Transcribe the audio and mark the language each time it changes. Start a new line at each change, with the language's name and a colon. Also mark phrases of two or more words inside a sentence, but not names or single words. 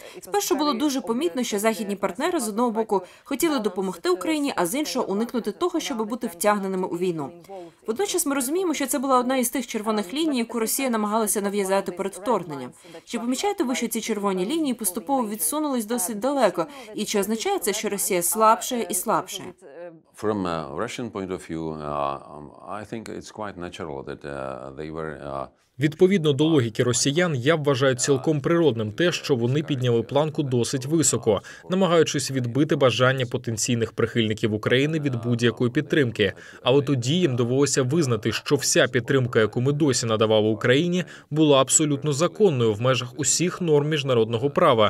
Ukrainian: Спершу було дуже помітно, що західні партнери з одного боку хотіли допомогти Україні, а з іншого уникнути того, щоб бути втягненими у війну. Водночас ми розуміємо, що це була одна із тих червоних ліній, яку Росія намагалася нав'язати перед вторгненням. Чи помічаєте ви, що ці червоні лінії поступово відсунулись досить далеко? І чи означає це, що Росія слабшає і слабшає?
English: From a Russian point of view, I think it's quite natural that they were
Ukrainian: Відповідно до логіки росіян, я вважаю цілком природним те, що вони підняли планку досить високо, намагаючись відбити бажання потенційних прихильників України від будь-якої підтримки. Але тоді їм довелося визнати, що вся підтримка, яку ми досі надавали Україні, була абсолютно законною в межах усіх норм міжнародного права.